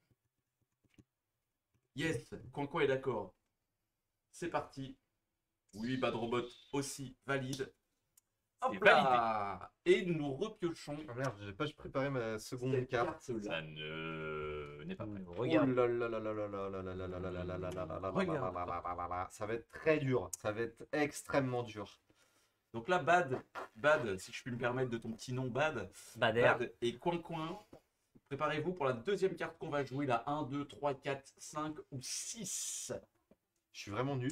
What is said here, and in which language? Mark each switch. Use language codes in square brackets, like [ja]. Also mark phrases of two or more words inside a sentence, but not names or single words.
[fr] Yes, Quentin est d'accord. C'est parti. Oui, Bad Robot aussi valide. C'est Hop là. Et nous repiochons Ah merde, j'ai pas préparé ma seconde cette carte. carte-là. Ça ne n'est pas prêt. Regarde. Oh là là là là là là là là là là là là là là là là là Regarde. là là là là. Ça va être très dur. Ça va être extrêmement dur. Donc là, Bad, si je puis me permettre de ton petit nom, Bad Bader. Bad et Coin. Préparez-vous pour la deuxième carte qu'on va jouer, la 1, 2, 3, 4, 5 ou 6. Je suis vraiment nul.